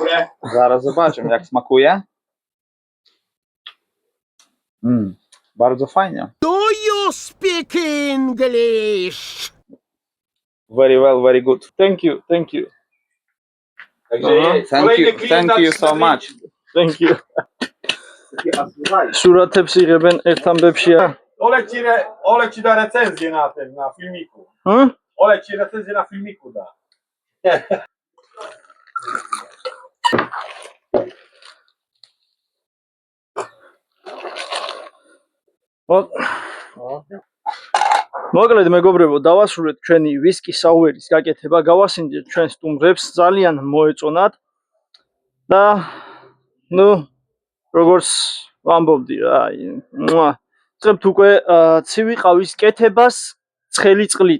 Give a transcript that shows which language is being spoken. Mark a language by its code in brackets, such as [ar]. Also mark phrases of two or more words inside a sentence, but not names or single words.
[pl] Зараз zobaczymy, jak smakuje. Bardzo fajnie. [en] Do you speak English? Very well, very good. Thank you. Thank you so much. Thank you. [ka] სურათებს იღებენ ერთ ამბებში. [pl] Olek ci da recenzję na tym, na filmiku. Olek ci recenzję na filmiku da. [ka] მოკლედ მეგობრებო, დავასრულეთ ჩვენი ვისკი საუერის გაკეთება, გავასინჯეთ ჩვენ სტუმრებს, ძალიან მოეწონათ და როგორც ვამბობდი რა, წებთ უკვე ცივი ყავის კეთებას ცხელი წყლით.